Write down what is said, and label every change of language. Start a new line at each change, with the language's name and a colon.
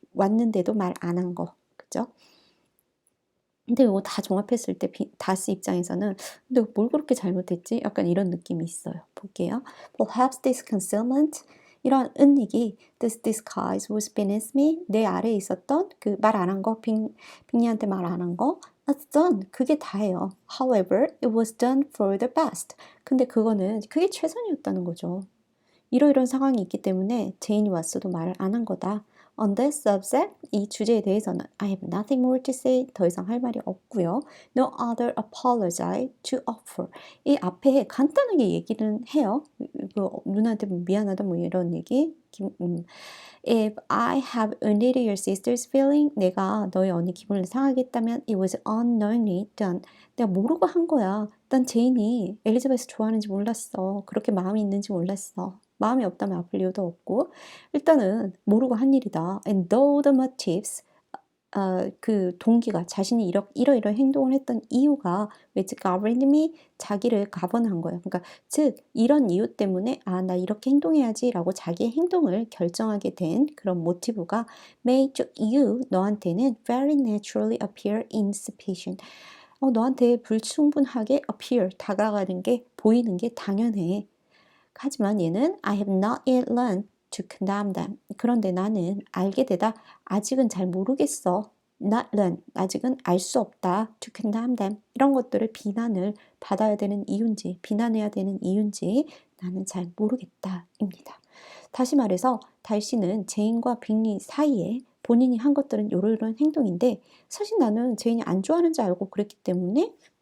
Korean: 왔는데도 말 안 한 거. 그죠? 근데 이거 다 종합했을 때 다스 입장에서는 근데 뭘 그렇게 잘못했지? 약간 이런 느낌이 있어요. 볼게요.
English: Perhaps this concealment
Korean: 이런 은닉이
English: this disguise was beneath me
Korean: 내 아래에 있었던 그 말 안 한 거 빅리한테 말 안 한 거
English: that's done
Korean: 그게 다예요.
English: However, it was done for the best.
Korean: 근데 그게 최선이었다는 거죠. 이러이러한 상황이 있기 때문에 제인이 왔어도 말을 안 한 거다.
English: On this subject,
Korean: 이 주제에 대해서는
English: I have nothing more to say.
Korean: 더 이상 할 말이 없고요.
English: No other apology to offer.
Korean: 이 앞에 간단하게 얘기는 해요. 누나한테 미안하다 뭐 이런 얘기.
English: If I have wounded your sister's feeling,
Korean: 내가 너희 언니 기분을 상하게 했다면
English: it was unknowingly done.
Korean: 내가 모르고 한 거야. 난 제인이 엘리자베스 좋아하는지 몰랐어. 그렇게 마음이 있는지 몰랐어. 마음이 없다면 아플 이유도 없고 일단은 모르고 한 일이다.
English: And though the motives
Korean: 그 동기가 자신이 이러이러한 행동을 했던 이유가
English: which governed me
Korean: 자기를 가번한 거예요. 그러니까 즉 이런 이유 때문에 나 이렇게 행동해야지 라고 자기의 행동을 결정하게 된 그런 모티브가
English: made you
Korean: 너한테는
English: very naturally appear insufficient.
Korean: 너한테 불충분하게 appear 다가가는 게 보이는 게 당연해. 하지만 얘는
English: I have not yet learned to condemn them.
Korean: 그런데 나는 알게 되다 아직은 잘 모르겠어.
English: Not learn.
Korean: 아직은 알 수 없다.
English: To condemn them.
Korean: 이런 것들을 비난을 받아야 되는 이유인지 비난해야 되는 이유인지 나는 잘 모르겠다입니다. 다시 말해서 달씨는 제인과 빅리 사이에 본인이 한 것들은 요런 행동인데 사실 나는 제인이 안 좋아하는 줄 알고 그랬기 때문에